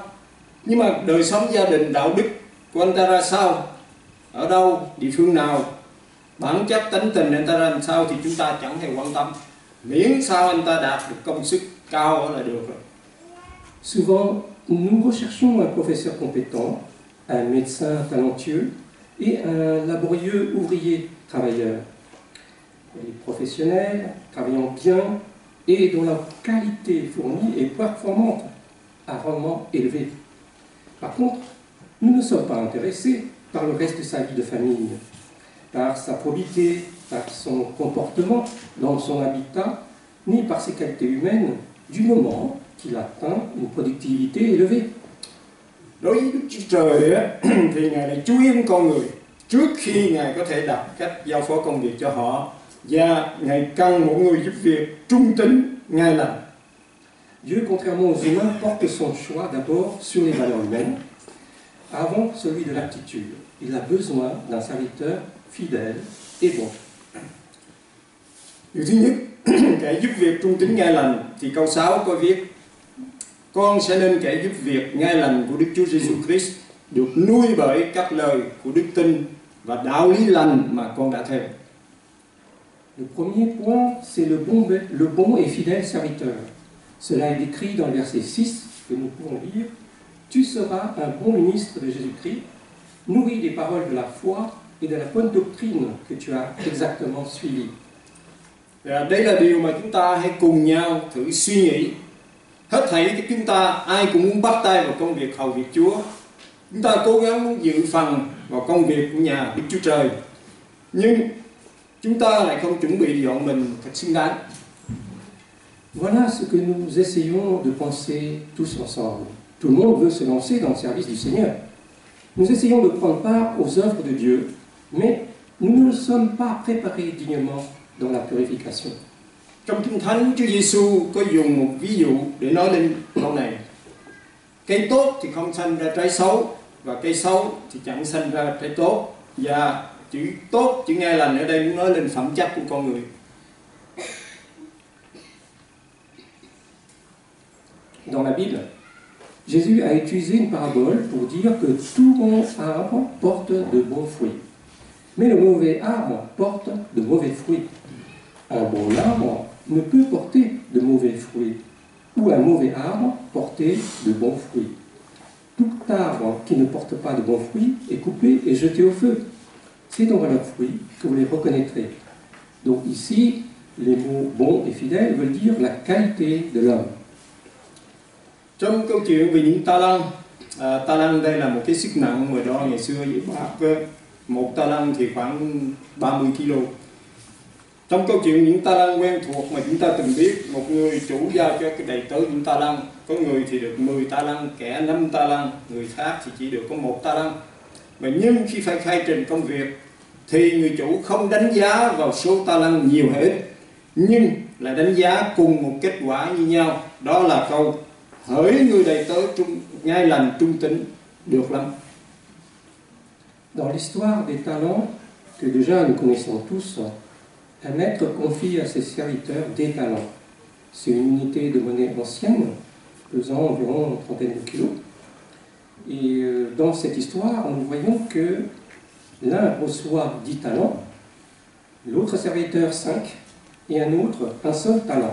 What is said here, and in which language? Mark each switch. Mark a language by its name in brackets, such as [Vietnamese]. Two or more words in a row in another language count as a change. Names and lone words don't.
[Vietnamese] Nhưng mà đời sống gia đình đạo đức của anh ta ra sao? Ở đâu, địa phương nào, bản chất tánh tình anh ta ra làm sao thì chúng ta chẳng hề quan tâm. Miễn sao anh ta đạt được công sức cao là được rồi. [French] Souvent, nous recherchons un professeur compétent, un médecin talentueux et un laborieux ouvrier travailleur. Les professionnels travaillant bien et dont la qualité fournie est performante à rendement élevé. Par contre, nous ne sommes pas intéressés par le reste de sa vie de famille, par sa probité, par son comportement dans son habitat, ni par ses qualités humaines du moment qu'il atteint une productivité élevée. [Vietnamese] Đối với Đức Chúa Trời thì Ngài lại chú ý đến con người trước khi Ngài có thể đặt cách giao phó công việc cho họ, và Ngài cần một người giúp việc trung tín, ngay lành. [French] Dieu, contrairement aux humains, porte son choix d'abord sur les valeurs humaines, avant celui de l'aptitude. Il a besoin d'un serviteur fidèle et bon. [Vietnamese] Điều thứ nhất, kẻ giúp việc trung tín ngay lành thì câu 6 có viết: con sẽ nên kẻ giúp việc ngay lành của Đức Chúa Giêsu Christ, được nuôi bởi các lời của đức tin và đạo lý lành mà con đã theo. [French] Le premier point, c'est le bon et fidèle serviteur. Cela est décrit dans le verset 6 que nous pouvons lire. Tu seras un bon ministre de Jésus-Christ, nourri des paroles de la foi et de la bonne doctrine que tu as exactement suivie. [Vietnamese] Và đây là điều mà chúng ta hãy cùng nhau thử suy nghĩ. Hết thảy chúng ta ai cũng muốn bắt tay vào công việc hầu việc Chúa. Chúng ta cố gắng muốn dự phần vào công việc của nhà Đức Chúa Trời, nhưng chúng ta lại không chuẩn bị dọn mình thật xứng đáng. [French] Voilà ce que nous essayons de penser tous ensemble. Tout le monde veut se lancer dans le service du Seigneur. Nous essayons de prendre part aux œuvres de Dieu, mais nous ne sommes pas préparés dignement dans la purification. [Vietnamese] Trong Kinh Thánh, Chúa Giêsu có dùng một ví dụ để nói lên câu này. Cây tốt thì không sanh ra trái xấu, và cây xấu thì chẳng sanh ra trái tốt. Và chữ tốt, chữ nghe lành ở đây muốn nói lên phẩm chất của con người. [French] Dans la Bible, Jésus a utilisé une parabole pour dire que tout bon arbre porte de bons fruits. Mais le mauvais arbre porte de mauvais fruits. Un bon arbre ne peut porter de mauvais fruits, ou un mauvais arbre porter de bons fruits. Tout arbre qui ne porte pas de bons fruits est coupé et jeté au feu. C'est donc à leurs fruits que vous les reconnaîtrez. Donc ici, les mots bon et fidèle veulent dire la qualité de l'homme. [Vietnamese] Trong câu chuyện về những ta lăng đây là một cái sức nặng mà đó ngày xưa vậy bác, một ta lăng thì khoảng 30 kg. Trong câu chuyện những ta lăng quen thuộc mà chúng ta từng biết, một người chủ giao cho cái đầy tớ những ta lăng, có người thì được 10 ta lăng, kẻ 5 ta lăng, người khác thì chỉ được có 1 ta lăng. Mà nhưng khi phải khai trình công việc thì người chủ không đánh giá vào số ta lăng nhiều hay ít, nhưng lại đánh giá cùng một kết quả như nhau. Đó là câu hỡi người đầy tớ ngay lành trung tín, được lắm. [French] Dans l'histoire des talents que déjà nous connaissons tous, un maître confie à ses serviteurs des talents. C'est une unité de monnaie ancienne, pesant environ une trentaine de kilos. Et dans cette histoire, nous voyons que l'un reçoit 10 talents, l'autre serviteur 5 et un autre un seul talent.